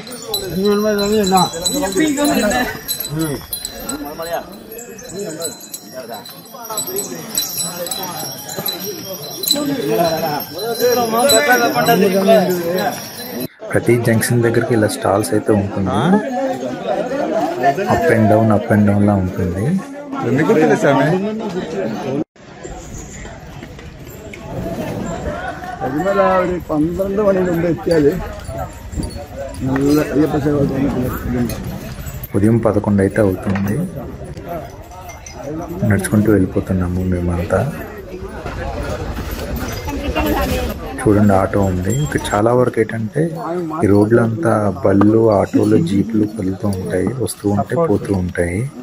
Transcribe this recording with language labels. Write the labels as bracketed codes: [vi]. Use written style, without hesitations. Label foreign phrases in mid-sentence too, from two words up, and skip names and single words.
[te] ప్రతి జంక్షన్ దగ్గరికి ఇలా స్టాల్స్ అయితే ఉంటుంది, [en] up and down [te] లా ఉంటుంది. [ml] ഒരു 12 മണി മുമ്പ് എത്തിയാൽ നല്ല അയ്യപ്പ സേവ. [te] ఉదయం 11 అయితే అవుతుంది, నడుచుకుంటూ వెళ్ళిపోతున్నాము మేమంతా. చూడండి ఆటో ఉంది ఇక్కడ. చాలా వరకు ఏంటంటే ఈ రోడ్లు అంతా బళ్ళు, ఆటోలు, జీపులు కలుగుతూ ఉంటాయి, వస్తూ ఉంటాయి, పోతూ ఉంటాయి.